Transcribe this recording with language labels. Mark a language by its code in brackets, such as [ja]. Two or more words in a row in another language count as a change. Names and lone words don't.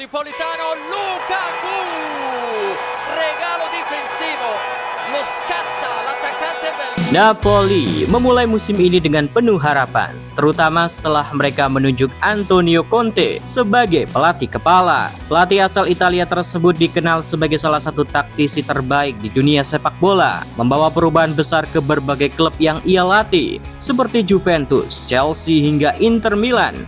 [it] Napolitano, Lukaku, regalo difensivo, lo scatta l'attaccante belga. [id] Napoli memulai musim ini dengan penuh harapan, terutama setelah mereka menunjuk Antonio Conte sebagai pelatih kepala. Pelatih asal Italia tersebut dikenal sebagai salah satu taktisi terbaik di dunia sepak bola, membawa perubahan besar ke berbagai klub yang ia latih, seperti Juventus, Chelsea hingga Inter Milan.